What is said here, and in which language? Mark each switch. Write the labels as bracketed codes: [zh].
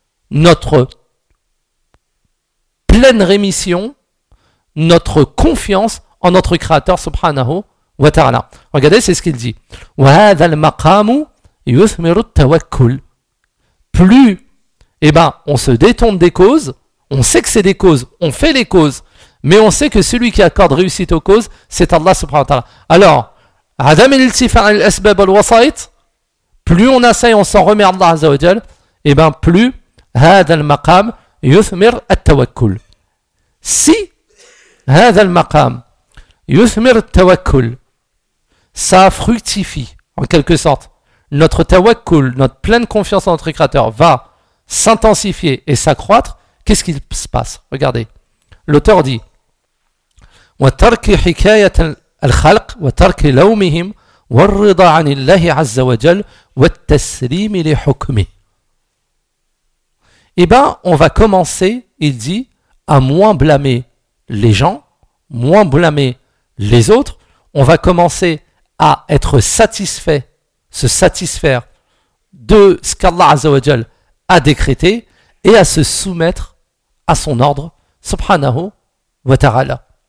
[fr] Notre pleine rémission, notre confiance en notre Créateur subhanahu wa ta'ala. Regardez, c'est ce qu'il dit. [ar] وَهَذَا الْمَقَامُ يُثْمِرُ التَّوَكُّلُ. [fr] Plus on se détourne des causes, on sait que c'est des causes, on fait les causes, mais on sait que celui qui accorde réussite aux causes, c'est Allah subhanahu wa ta'ala. [ar] Alors, عَدَمِ الْتِفَعَ الْأَسْبَبَ الْوَصَيْتِ. [fr] Plus on essaye, on s'en remet à Allah azza wa jal, plus [ar] هَذَا الْمَقَامُ يثمر التوكل. [fr] Si [ar] هذا المقام يثمر التوكل, [fr] ça fructifie en quelque sorte, notre tawakkul, notre pleine confiance en notre Créateur va s'intensifier et s'accroître, qu'est-ce qui se passe? Regardez, l'auteur dit [ar] وترك حكاية الخلق وترك لومهم والرضا عن الله عز وجل والتسليم لحكمه. [fr] On va commencer, il dit, à moins blâmer les gens, moins blâmer les autres. On va commencer à être satisfait, se satisfaire de ce qu'Allah Azza wa Jal a décrété et à se soumettre à son ordre, subhanahu wa ta'ala.